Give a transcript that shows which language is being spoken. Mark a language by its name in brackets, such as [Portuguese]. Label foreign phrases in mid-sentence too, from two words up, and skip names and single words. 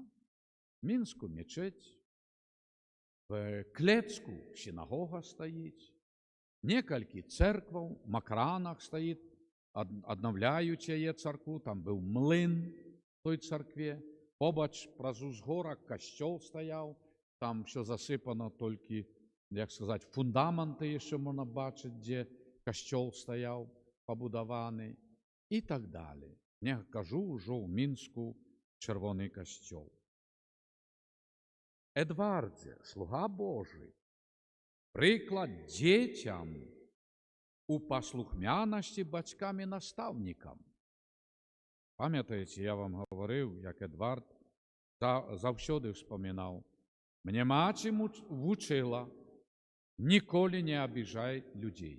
[Belarusian] Мінску мечеть, в Клецку сінагога стаіць, некалькі церкваў, Макранах стаіць, аднаўляюць яе царкву, там быў млын в той царкве, побач праз узгорак касцёл стаяў, там все засыпано толькі, як сказаць, фундаменты яшчэ можна бачыць, дзе касцёл стаяў, пабудаваны, і так далее. Не кажу ўжо ў Мінску чырвоны касцёл. Эдвардзе, [Ukrainian] слуга Божий, приклад дітям у послухмяності батькам і наставникам. Пам'ятаєте, я вам говорив, як Едвард завжди вспоминав. Мене мати вчила, ніколи не обіжай людей.